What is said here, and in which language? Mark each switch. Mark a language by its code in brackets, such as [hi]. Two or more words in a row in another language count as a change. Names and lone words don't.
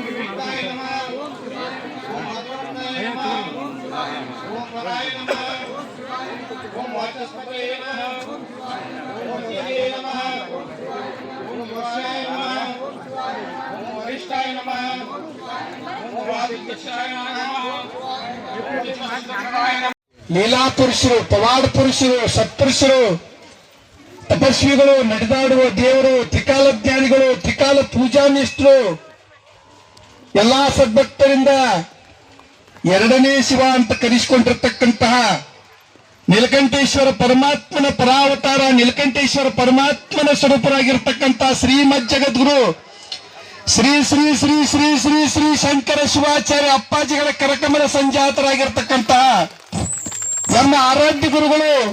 [sa] विविक्ताय नमः ओम अद्वैताय नमः ओम वराय नमः ओम वाचस्पतये नमः ओम हरिये नमः ओम वराय नमः ओम वरिष्ठाय नमः ओम वादिकेशाय नमः ओम चित्तस्वरूपाय नमः [kn] ಲೀಲಾ ಪುರುಷರು ಪವಾಡ ಪುರುಷರು ಸತ್ಪುರುಷರು ತಪಸ್ವಿಗಳು ನಡೆದಾಡುವ ದೇವರು ತ್ರಿಕಾಲ ಜ್ಞಾನಿಗಳು ತ್ರಿಕಾಲ ಪೂಜಾನಿಷ್ಠರು ಎಲ್ಲಾ ಸದ್ಭಕ್ತರಿಂದ ಎರಡನೇ ಶಿವ ಅಂತ ಕರೆಸಿಕೊಂಡಿರ್ತಕ್ಕಂತಹ ನೀಲಕಂಠೇಶ್ವರ ಪರಮಾತ್ಮನ ಪರಾವತಾರ ನೀಲಕಂಠೇಶ್ವರ ಪರಮಾತ್ಮನ ಸ್ವರೂಪರಾಗಿರ್ತಕ್ಕಂತಹ ಶ್ರೀಮದ್ ಜಗದ್ಗುರು ಶ್ರೀ ಶ್ರೀ ಶ್ರೀ ಶ್ರೀ ಶ್ರೀ ಶ್ರೀ ಶಂಕರ ಶಿವಾಚಾರ್ಯ ಅಪ್ಪಾಜಿಗಳ ಕರಕಮಲ ಸಂಜಾತರಾಗಿರ್ತಕ್ಕಂತಹ ನಮ್ಮ ಆರಾಧ್ಯ ಗುರುಗಳು